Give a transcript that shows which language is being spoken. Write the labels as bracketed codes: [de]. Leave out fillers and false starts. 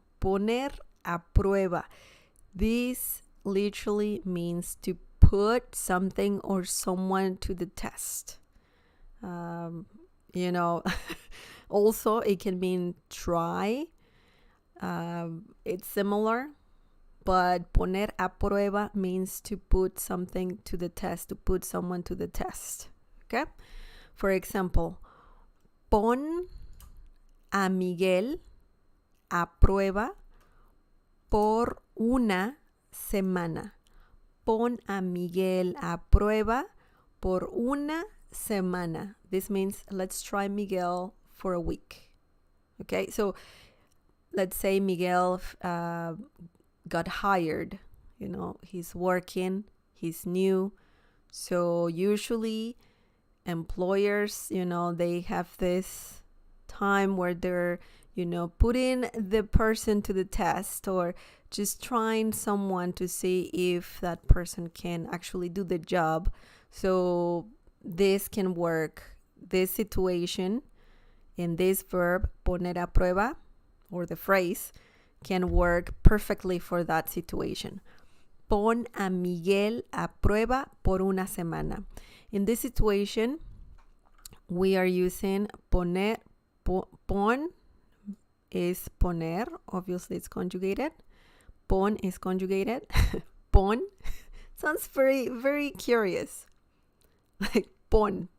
[es] Poner a prueba. [en] This literally means to put something or someone to the test. You know, also it can mean try. It's similar, but [es] poner a prueba [en] means to put something to the test, to put someone to the test. Okay? For example, [es] pon a Miguel a prueba por una semana. Pon a Miguel a prueba por una semana. [en] This means let's try Miguel for a week. Okay, so let's say Miguel got hired. You know, he's working, he's new. So usually employers, you know, they have this time where they're, you know, putting the person to the test or just trying someone to see if that person can actually do the job. So this can work, this situation, and this verb, [es] poner a prueba, [en] or the phrase, can work perfectly for that situation. [es] Pon a Miguel a prueba por una semana. [en] In this situation, we are using poner, pon is poner, obviously it's conjugated. Pon is conjugated. Pon sounds very, very curious. Like pon.